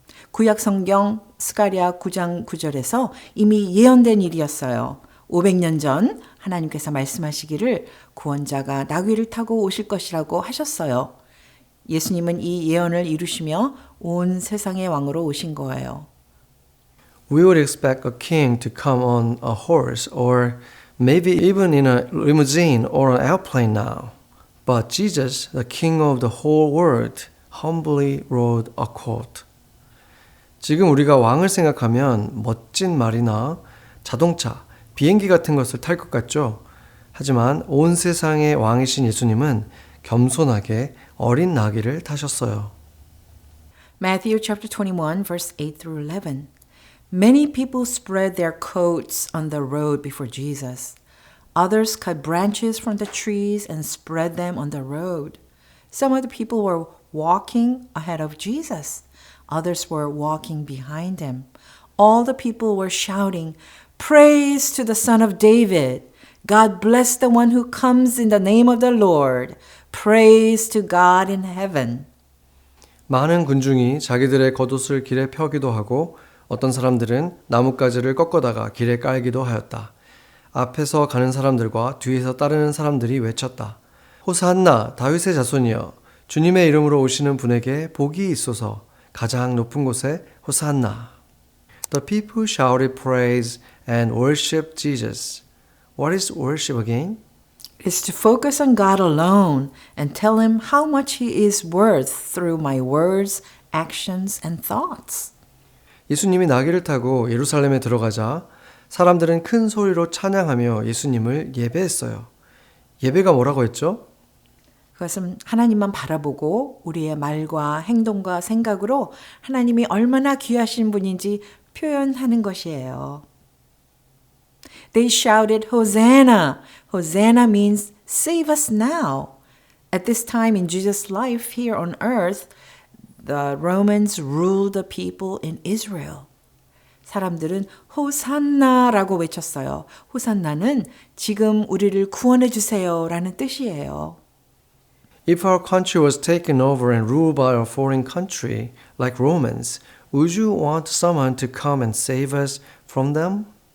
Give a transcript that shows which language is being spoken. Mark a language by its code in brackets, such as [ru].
[ko] 구약 성경 스가랴 9장 9절에서 이미 예언된 일이었어요. 500년 전 하나님께서 말씀하시기를 구원자가 나귀를 타고 오실 것이라고 하셨어요. 예수님은 이 예언을 이루시며 온 세상의 왕으로 오신 거예요. [en] We would expect a king to come on a horse or maybe even in a limousine or an airplane now. But Jesus, the king of the whole world, humbly rode a colt. [ko] 지금 우리가 왕을 생각하면 멋진 말이나 자동차, 비행기 같은 것을 탈 것 같죠? 하지만 온 세상의 왕이신 예수님은 겸손하게 어린 나귀를 타셨어요. [en] Matthew chapter 21 verse 8 through 11. Many people spread their coats on the road before Jesus. Others cut branches from the trees and spread them on the road. Some of the people were walking ahead of Jesus. Others were walking behind him. All the people were shouting, "Praise to the Son of David! God bless the one who comes in the name of the Lord! Praise to God in heaven!" [ko] 많은 군중이 자기들의 겉옷을 길에 펴기도 하고 어떤 사람들은 나뭇가지를 꺾어다가 길에 깔기도 하였다. 앞에서 가는 사람들과 뒤에서 따르는 사람들이 외쳤다. 호산나 다윗의 자손이여 주님의 이름으로 오시는 분에게 복이 있소서. 가장 높은 곳에 호산나. [en] The people shouted praise and worshiped Jesus. What is worship again? It's to focus on God alone and tell him how much he is worth through my words, actions, and thoughts. [ko] 예수님이 나귀를 타고 예루살렘에 들어가자 사람들은 큰 소리로 찬양하며 예수님을 예배했어요. 예배가 뭐라고 했죠? 그것은 하나님만 바라보고 우리의 말과 행동과 생각으로 하나님이 얼마나 귀하신 분인지 표현하는 것이에요. [en] They shouted, Hosanna! Hosanna means save us now. At this time in Jesus' life here on earth, the Romans ruled the people in Israel. [ko] 사람들은 호산나라고 외쳤어요. 호산나는 지금 우리를 구원해 주세요라는 뜻이에요. [en] If our country was taken over and ruled by a foreign country, like Romans, would you want someone to come and save us from them?